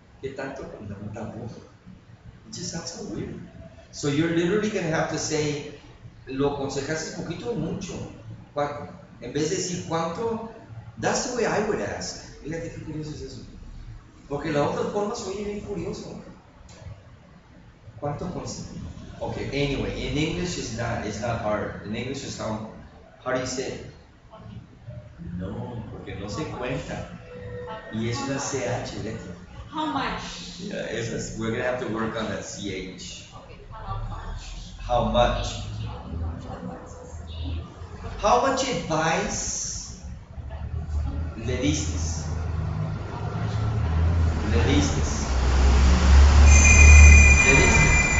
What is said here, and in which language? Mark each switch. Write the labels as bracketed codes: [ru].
[es] ¿Qué tanto? No, tampoco. [en] It just sounds so weird. So, you're literally going to have to say, [es] ¿lo aconsejaste poquito o mucho? ¿Cuánto? En vez de decir cuánto, [en] that's the way I would ask. [es] Fíjate qué curioso es eso. Porque la otra forma se oye bien curioso. ¿Cuánto consejo? [en] Okay, anyway, in English it's not hard. In English is how do you say it? [es] No, porque no se cuenta. Y es una CH, Leti. [en] How much? Yeah, we're gonna have to work on that CH. Okay, how much? How much? Give. How much advice [es] le diste? Le diste. Le diste.